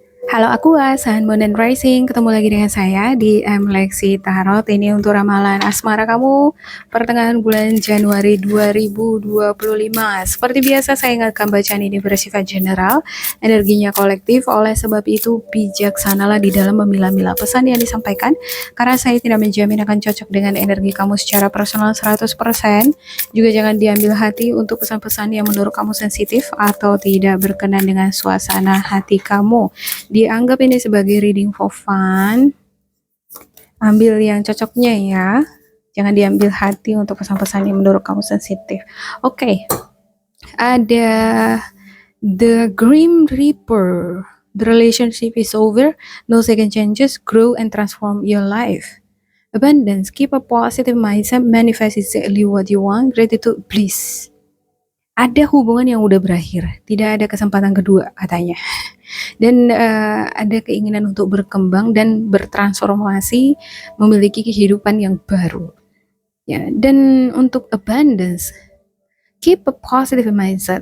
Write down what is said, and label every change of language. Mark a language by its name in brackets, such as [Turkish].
[English] Halo Aqua, Sun, Moon, and Rising. [Indonesian] Ketemu lagi dengan saya di Lexi Tarot. Ini untuk ramalan asmara kamu pertengahan bulan Januari 2025. Seperti biasa saya ingatkan bacaan ini bersifat general, energinya kolektif. Oleh sebab itu bijaksanalah di dalam memilah-milah pesan yang disampaikan, karena saya tidak menjamin akan cocok dengan energi kamu secara personal 100%. Juga jangan diambil hati untuk pesan-pesan yang menurut kamu sensitif atau tidak berkenan dengan suasana hati kamu. Dianggap ini sebagai [English] reading for fun. [Indonesian] Ambil yang cocoknya ya. Jangan diambil hati untuk pesan-pesan yang menurut kamu sensitif. Oke. Ada The Grim Reaper. [English] The relationship is over. No second chances. Grow and transform your life. Abundance. Keep a positive mindset. Manifest exactly what you want. Gratitude. Bliss. [Indonesian] Ada hubungan yang udah berakhir. Tidak ada kesempatan kedua katanya. Dan ada keinginan untuk berkembang dan bertransformasi, memiliki kehidupan yang baru. Ya, dan untuk abundance, [English] keep a positive mindset.